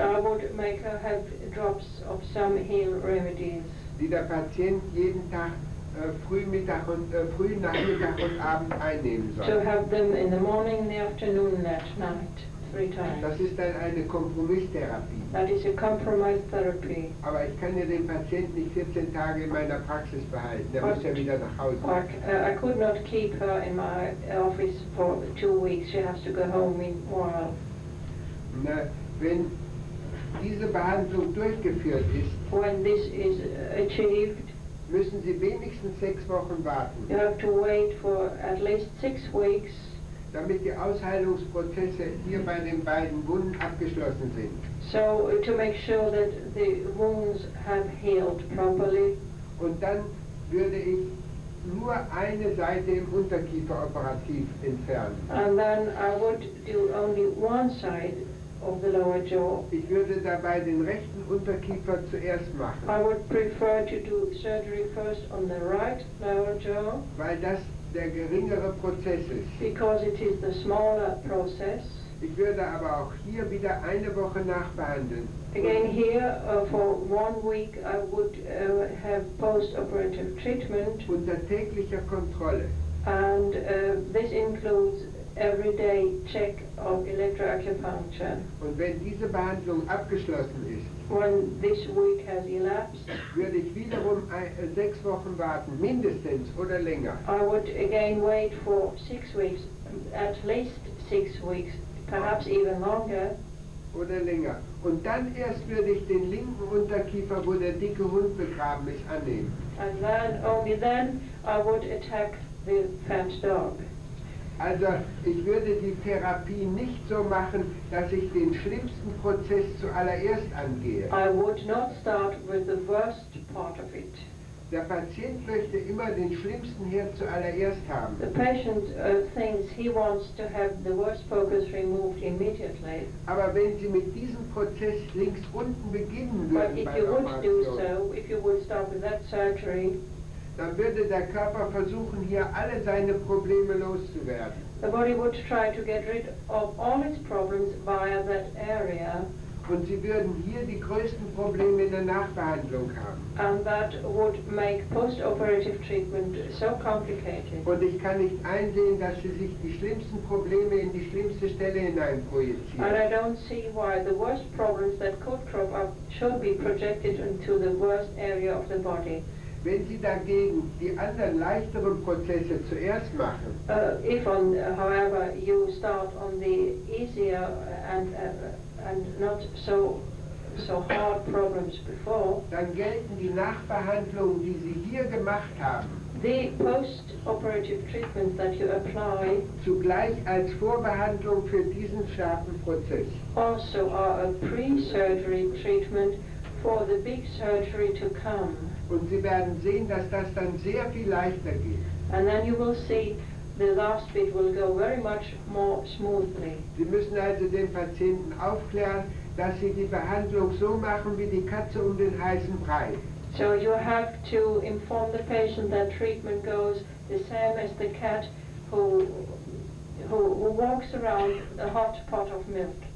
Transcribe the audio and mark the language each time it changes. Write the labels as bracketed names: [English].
[English] I would make her have drops of some heal remedies. [German] Die der Patient jeden Tag früh, Nachmittag und Abend einnehmen soll. [English] To have them in the morning, in the afternoon, and at night, 3 times. [German] Das ist dann eine Kompromisstherapie. [English] That is a compromise therapy. [German] Aber ich kann ja den Patienten nicht 14 Tage in meiner Praxis behalten. Der muss ja wieder nach Hause. [English] I could not keep her in my office for 2 weeks. She has to go home meanwhile. [German] Na, wenn diese Behandlung durchgeführt ist, [English] when this is achieved, [German] müssen Sie wenigstens 6 Wochen warten. [English] You have to wait for at least 6 weeks. [German] Damit die Ausheilungsprozesse hier bei den beiden Wunden abgeschlossen sind. [English] So to make sure that the wounds have healed properly. [German] Und dann würde ich nur eine Seite im Unterkiefer operativ entfernen. [English] And then I would do only one side of the lower jaw. [German] Ich würde dabei den rechten Unterkiefer zuerst machen, [English] I would prefer to do surgery first on the right lower jaw [German] weil das der geringere Prozess ist. [English] because it is the smaller process. [German] Ich würde aber auch hier wieder eine Woche nachbehandeln. [English] Again here, for 1 week I would have post-operative treatment, [German] Unter täglicher Kontrolle. [English] and this includes everyday check of electroacupuncture. [German] Und wenn diese Behandlung abgeschlossen ist, [English] When this week has elapsed, [German] würde ich wiederum 6 Wochen warten, mindestens oder länger. [English] I would again wait for 6 weeks, at least 6 weeks, perhaps even longer. [German] Oder länger. Und dann erst würde ich den linken Unterkiefer, wo der dicke Hund begraben ist, annehmen. [English] And then, only then, I would attack the fat dog. [German] Also ich würde die Therapie nicht so machen, dass ich den schlimmsten Prozess zuallererst angehe. [English] I would not start with the worst part of it. [German] Der Patient möchte immer den schlimmsten Herd zuallererst haben. [English] The patient thinks he wants to have the worst focus removed immediately. [German] Aber wenn Sie mit diesem Prozess links unten beginnen [English] But [German] würden [English] if [German] bei [English] you [German] der [English] would do [German] Operation, [English] so, if you would start with that surgery, [German] dann würde der Körper versuchen, hier alle seine Probleme loszuwerden. [English] the body would try to get rid of all its problems via that area, [German] Und Sie würden hier die größten Probleme in der Nachbehandlung haben. [English] and that would make post-operative treatment so complicated. [German] Und ich kann nicht einsehen, dass Sie sich die schlimmsten Probleme in die schlimmste Stelle hinein projizieren. [English] And I don't see why the worst problems that could crop up should be projected into the worst area of the body. [German] Wenn Sie dagegen die anderen leichteren Prozesse zuerst machen, [English] If, however, you start on the easier and not so hard problems before, [German] dann gelten die Nachbehandlungen, die Sie hier gemacht haben, [English] the post-operative treatments that you apply [German] zugleich als Vorbehandlung für diesen scharfen Prozess. [English] also are a pre-surgery treatment for the big surgery to come. [German] Und Sie werden sehen, dass das dann sehr viel leichter geht. [English] And then you will see the last bit will go very much more smoothly. [German] Sie müssen also den Patienten aufklären, dass Sie die Behandlung so machen wie die Katze um den heißen Brei. [English] So you have to inform the patient that treatment goes the same as the cat who walks around a hot pot of milk.